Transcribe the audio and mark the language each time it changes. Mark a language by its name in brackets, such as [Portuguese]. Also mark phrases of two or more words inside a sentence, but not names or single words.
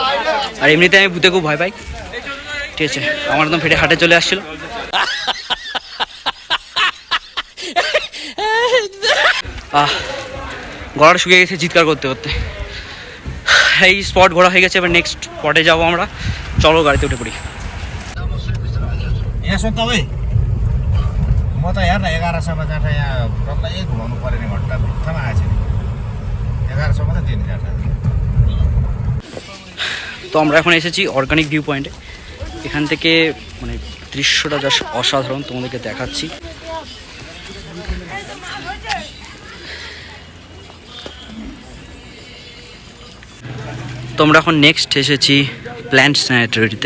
[Bangla] আর এমনিতে আমি ভূতে খুব ভয় পাই, ঠিক আছে? আমার একদম ফেটে হাটে চলে আসছিল। গলাটা শুকিয়ে গেছে চিৎকার করতে করতে। এই স্পট ঘোরা হয়ে গেছে, এবার [English] next spote [Bangla] যাবো আমরা। চলো গাড়িতে উঠে পড়ি। [Nepali] यहाँ सोध्दा भाइ म त हेर्न 1100मा जाँदा यहाँ डल्लै घुमाउनु पऱ्यो नि घन्टा बित्थामा आएछ नि 1100 मात्रै दिने जाँदा। [Bangla] তো আমরা এখন এসেছি অর্গানিক ভিউ পয়েন্টে। এখান থেকে মানে দৃশ্যটা যা অসাধারণ, তোমাদেরকে দেখাচ্ছি। তো আমরা এখন নেক্সট এসেছি প্ল্যান্ট স্যানিটারিতে।